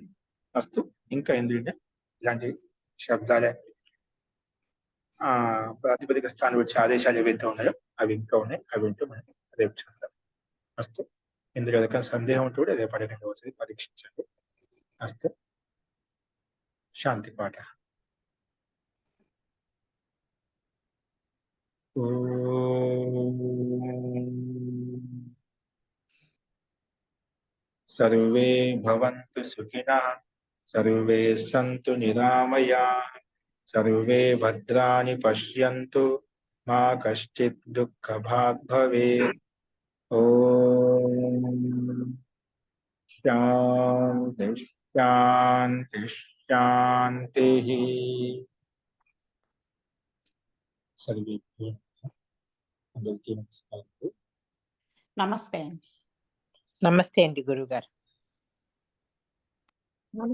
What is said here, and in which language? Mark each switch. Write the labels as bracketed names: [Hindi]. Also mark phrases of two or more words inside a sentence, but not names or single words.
[Telugu] ఫస్ట్ ఇంకా ఎందుకంటే ఇలాంటి శబ్దాలే ప్రాతిపదిక స్థానం వచ్చే ఆదేశాలు ఏవైతే ఉన్నాయో అవి ఇంకా ఉన్నాయి. అవి ఉంటూ మనం రేపు చూద్దాం. ఫస్ట్ ఇందులో ఏదైనా సందేహం ఉంటే కూడా రేపు అడగండి, వచ్చి పరీక్షించండి. అస్తు శాంతి పాఠ. [Sanskrit] सर्वे भवन्तु सुखिनः, सर्वे सन्तु निरामयाः, सर्वे भद्राणि पश्यन्तु, मा कश्चित् दुःखभाग् भवेत्. ओम शांति शांति शांति. [Telugu] सर्वेभ्यो అందరికీ నమస్కారం. నమస్తే అండి. నమస్తే అండి గురుగారు.